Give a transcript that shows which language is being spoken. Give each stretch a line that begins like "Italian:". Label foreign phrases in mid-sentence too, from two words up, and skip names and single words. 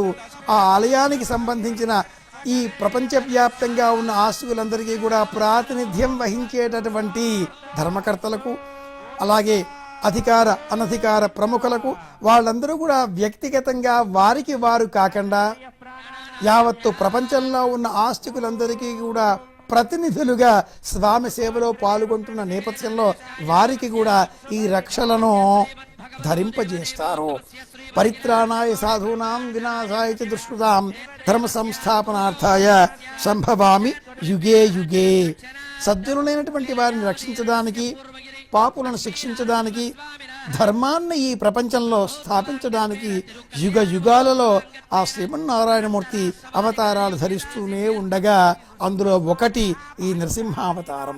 Telugu: ఆ ఆలయానికి సంబంధించిన ఈ ప్రపంచవ్యాప్తంగా ఉన్న ఆస్తులందరికీ కూడా ప్రాతినిధ్యం వహించేటటువంటి ధర్మకర్తలకు అలాగే అధికార అనధికార ప్రముఖులకు వాళ్ళందరూ కూడా వ్యక్తిగతంగా వారికి వారు కాకుండా యావత్తు ప్రపంచంలో ఉన్న ఆస్తికులందరికీ కూడా ప్రతినిధులుగా స్వామి సేవలో పాల్గొంటున్న నేపథ్యంలో వారికి కూడా ఈ రక్షలను ధరింపజేస్తారు.
Sanskrit: పరిత్రాణాయ సాధూనాం వినాశాయ చ దుష్కృతాం ధర్మ సంస్థాపనార్థాయ సంభవామి యుగే యుగే.
Telugu: సద్గురులైనటువంటి వారిని రక్షించడానికి, పాపులను శిక్షించడానికి, ధర్మాన్ని ఈ ప్రపంచంలో స్థాపించడానికి యుగ యుగాలలో ఆ శ్రీమన్నారాయణమూర్తి అవతారాలు ధరిస్తూనే ఉండగా అందులో ఒకటి ఈ నరసింహావతారం.